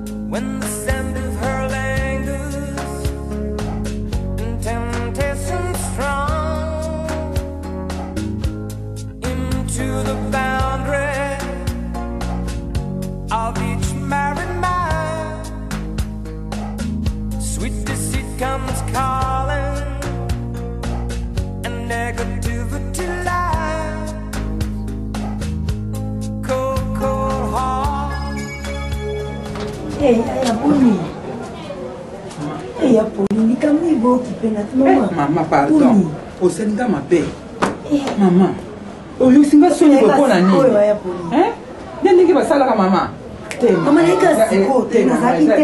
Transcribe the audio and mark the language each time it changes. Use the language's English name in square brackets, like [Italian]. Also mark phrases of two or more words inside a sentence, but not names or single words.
[English] When the scent of her lingers and temptation strong, into the boundary of each married mind, sweet deceit comes calling, and negativity lies. Cold, cold heart. [Lingala] Eh, ya Poni. Eh, ya Poni, likambo iboki pena, mama. Eh, mama, pardon. Poni. Osalinga mabe. Eh. Mama. Oyo singa soni Oyo mpona nini? oyo ya Poni. Eh? Nde ndenge basalaka mama? Te, Mama, naika eza, siko, eh, te, te, mama, nazalaki eza te.